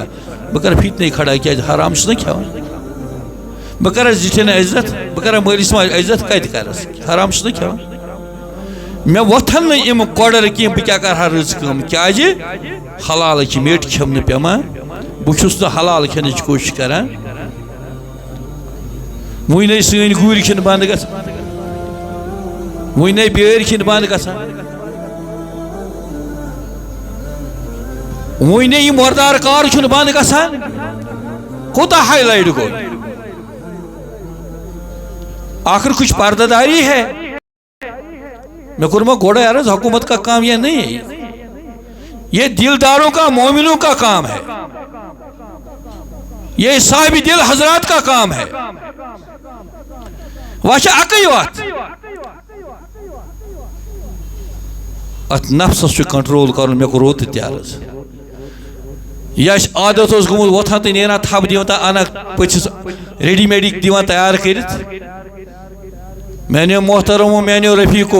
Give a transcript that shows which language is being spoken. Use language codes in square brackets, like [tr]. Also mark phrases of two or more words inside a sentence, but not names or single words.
[ks] بہٕ کَرٕ فِتنَے کھڑا کیٛازِ حرام چھُس نہ کھٮ۪وان بہٕ کَرٕ زِٹھٮ۪ن عزت بہٕ کَرٕ مٲلِس ماجہِ عزت کَتہِ کَرَس حرام چھُس نہ کھٮ۪وان مےٚ وۄتھن نہٕ یِم کۄڈر کینٛہہ بہٕ کیٛاہ کَرٕ ہا رٕژ کٲم کیٛازِ حلال چھِ میٚٹۍ کھٮ۪ونہٕ پٮ۪وان بہٕ چھُس نہٕ حلال کھٮ۪نٕچ کوٗشِش کران وٕنۍ سٲنۍ گُرۍ کھٮ۪ن بنٛد گژھان وٕنۍ بیٲرۍ کھٮ۪ن بنٛد گژھان وٕنۍ یہِ مردار کار چھُنہٕ بنٛد گژھان کوٗتاہ ہائی لائٹ گوٚو [ur] آخر کچھ پردہ داری ہے میں کرما گوڑا یار حکومت کا کام یہ نہیں ہے یہ دلداروں کا مومنوں کا کام ہے یہ صاحب دل حضرات کا کام ہے [ks] واچا اکی وات ات نفسس چھُ کنٹرول کرُن مےٚ کوٚر اوترٕ تہِ عرض یہِ اَسہِ عادت اوس گوٚمُت وۄتھان تہٕ نیران تھپھ دِوان تہٕ اَنان پٔژھِس ریڈی میڈی دِوان تیار کٔرِتھ میٛانیو محترمو میٛانیو رفیٖقو